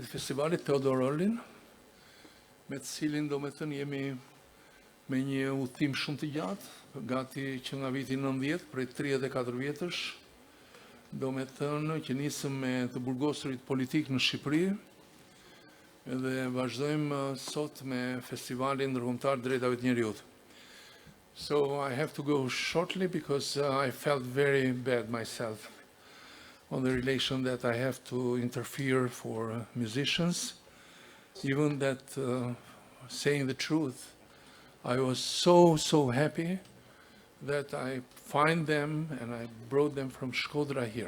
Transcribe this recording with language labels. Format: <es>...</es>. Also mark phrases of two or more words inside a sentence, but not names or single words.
<sq>të festivalit, Theodor Orlin, me të cilin do me thënë jemi me një udhtim shumë të gjatë, gati që nga viti 90, prej 34 vjetësh, do me thënë që nisëm me të burgosurit politik në Shqipëri, dhe vazhdojmë sot me festivalin ndërkombëtar drejtave të njerëzit.</sq> <en>So I have to go shortly because I felt very bad myself on the relation that I have to interfere for musicians. Even that, saying the truth, I was so happy that I find them and I brought them from Shkodra here.</en>